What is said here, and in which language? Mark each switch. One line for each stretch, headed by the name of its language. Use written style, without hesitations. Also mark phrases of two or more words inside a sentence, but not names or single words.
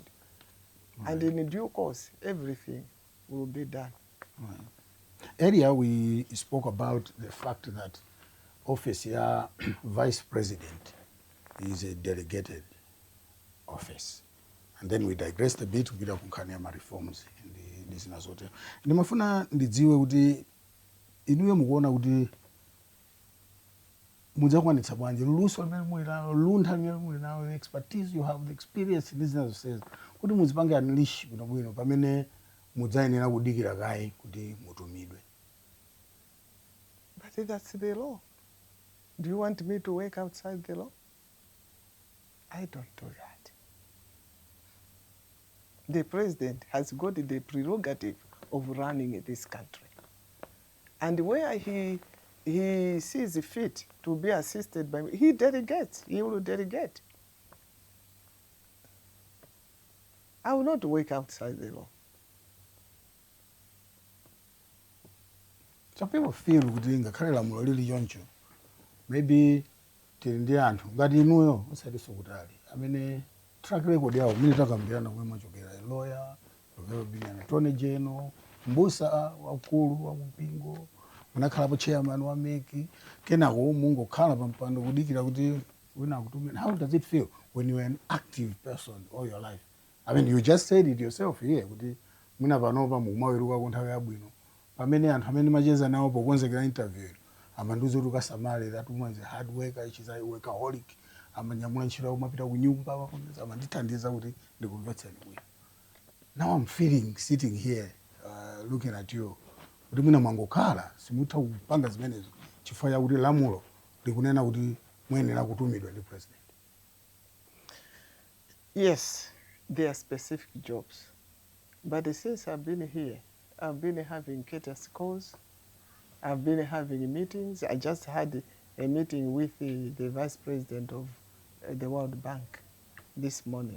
English: Right. And in due course, everything will be done. Right. Earlier, we spoke about the fact that office here, vice president, is a delegated office. and then we digressed a bit
Nyanja: kupita kunkhani ya reforms ndi zina zote. Ndimafuna ndidziwe kuti inuyo mukuona kuti mudzakwanitsa bwanji luso limene muli nalo, luntha limene muli nalo,
English: the expertise you have, the experience
Nyanja: ndi zina zonsezi, kuti muzipange unleash bwinobwino pamene mudzayenera kudikira kaye kuti mutumidwe.
English: But that's the law. Do you want me to work outside the law? I don't do that. The president has got the prerogative of running this country. And where he sees fit to be assisted by me, he delegates, he will delegate. I will not work outside the law. Some people feel
Nyanja: kuti ngakhale lamulo lili choncho, maybe tili ndi anthu ngati inuyo osatiso kutali amene
English: track record
Nyanja: yawo mili takambirana kumwe machokera,
English: a lawyer, professor being an attorney general,
Nyanja: mbusa wakulu wa mpingo, munakhalapo chairman wa MEC, kenako mungokhala pampando kudikira kuti wina akutumira.
English: How does it feel when you are an active person all your life? I mean, you just said it yourself here
Nyanja: kuti mwina panopa mukumaweruka kunthawi yabwino pamene anthu amene macheza nawo pokonzekera interview amandiuza kuti ukasamale,
English: that woman is a hard worker, she's a workaholic,
Nyanja: amanyamula ntchito kumapita ku nyumba amandithandiza kuti ndikumvetseni bwino.
English: Now I'm feeling sitting here looking at you
Nyanja: kuti mwina mwangokhala simutha kupanga zimenezo chifukwa chakuti lamulo likunena kuti muyenera kutumidwa ndi president.
English: Yes, there are specific jobs. But since I've been here, I've been having courtesy calls, I've been having meetings. I just had a meeting with the vice president of the World Bank this morning.